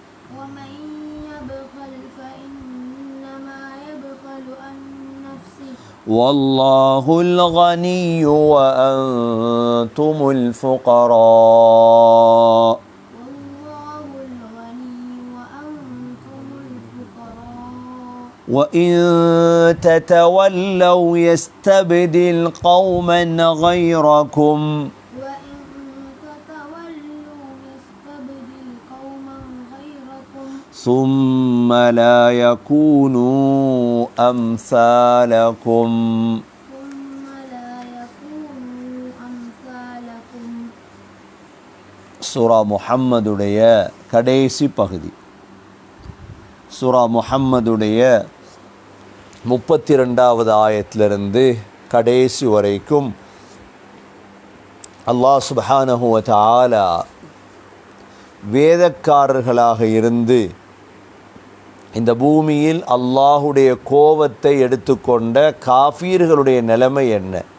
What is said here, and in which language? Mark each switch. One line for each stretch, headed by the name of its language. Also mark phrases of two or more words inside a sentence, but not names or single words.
Arabic: والله الغني وأنتم الفقراء وإن تتولوا يستبدل قوما غيركم ثم لا يكونوا أمثالكم
Tamil: சூரா முஹம்மதுடைய கடைசி பகுதி. சூரா முஹம்மதுடைய 32வது ஆயத்திலிருந்து கடைசி வரைக்கும்
Arabic: الله سبحانه وتعالى
Tamil: வேதக்காரர்களாக இருந்து இந்த பூமியில் அல்லாஹுடைய கோபத்தை எடுத்துக்கொண்ட காஃபீர்களுடைய நிலைமை என்ன,